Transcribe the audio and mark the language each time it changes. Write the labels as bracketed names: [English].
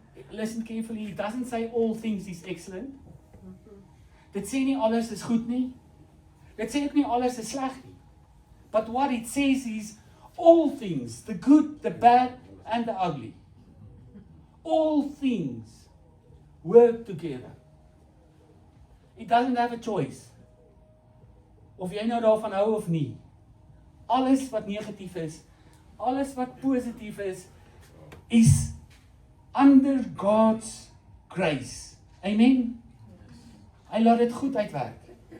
[English] Listen carefully, it doesn't say all things is excellent. [Afrikaans] Dit sê nie alles is goed nie. Dit sê ook nie alles is sleg nie. [English] But what it says is all things, the good, the bad, and the ugly. All things work together. It doesn't have a choice. [Afrikaans] Of jy nou daarvan hou of nie. Alles wat negatief is, alles wat positief is [English] under God's grace. [Afrikaans] Amen. Hy laat dit goed uitwerk.